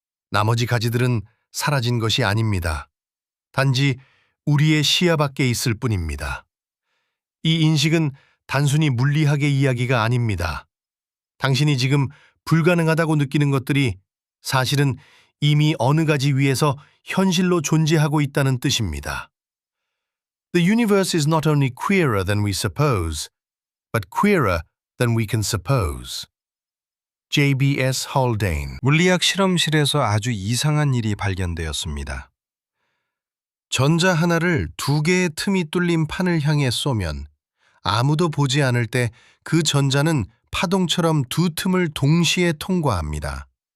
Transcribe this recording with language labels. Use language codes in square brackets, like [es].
[ko] 나머지 가지들은 사라진 것이 아닙니다. 단지 우리의 시야 밖에 있을 뿐입니다. 이 인식은 단순히 물리학의 이야기가 아닙니다. 당신이 지금 불가능하다고 느끼는 것들이 사실은 이미 어느 가지 위에서 현실로 존재하고 있다는 뜻입니다. [en] The universe is not only queerer than we suppose, but queerer than we can suppose. J.B.S. Haldane. [ko] 물리학 실험실에서 아주 이상한 일이 발견되었습니다. 전자 하나를 두 개의 틈이 뚫린 판을 향해 쏘면 아무도 보지 않을 때 그 전자는 파동처럼 두 틈을 동시에 통과합니다.